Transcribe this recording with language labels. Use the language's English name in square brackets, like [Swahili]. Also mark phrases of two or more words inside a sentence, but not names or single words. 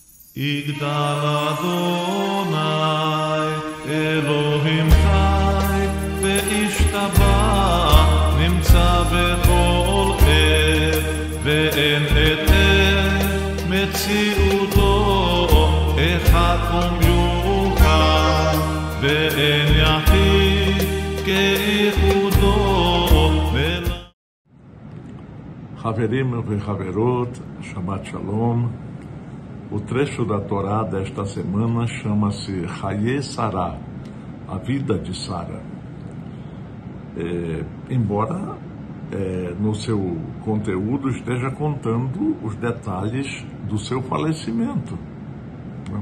[Hebrew] יגדל אדוני אלוהים חי וישתבח נמצא בכל עת ואין עת מציאותו אחד ומיוחד ואין יחיד כאיחודו. חברים וחברות, שבת שלום. [Portuguese] O trecho da Torá desta semana chama-se Haye Sarah, a vida de Sara. Embora no seu conteúdo esteja contando os detalhes do seu falecimento, né?